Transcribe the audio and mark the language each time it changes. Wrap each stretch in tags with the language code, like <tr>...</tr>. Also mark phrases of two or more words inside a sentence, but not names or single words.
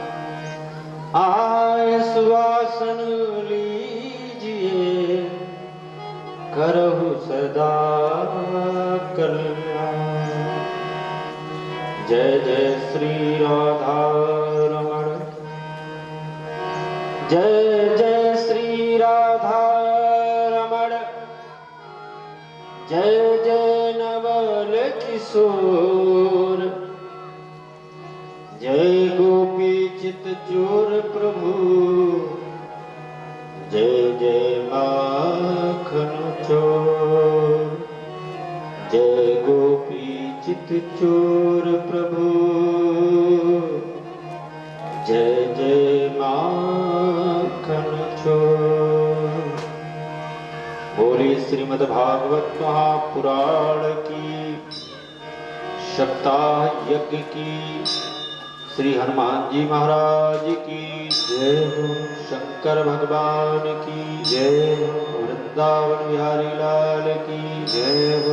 <hi>आय सुवासन लीजिए करहु सदा कल्याण। जय जय श्री राधा रमण जय जय श्री राधा रमण जय जय नवल किशोर जय गोपी चित चोर प्रभु जय जय माखन चोर जय गोपी चित चोर प्रभु जय जय माखन चोर। बोली श्रीमद् भागवत महापुराण की सप्ताह यज्ञ की श्री हनुमान जी महाराज की जय हो। शंकर भगवान की जय हो। वृंदावन बिहारी लाल की जय हो।</hi>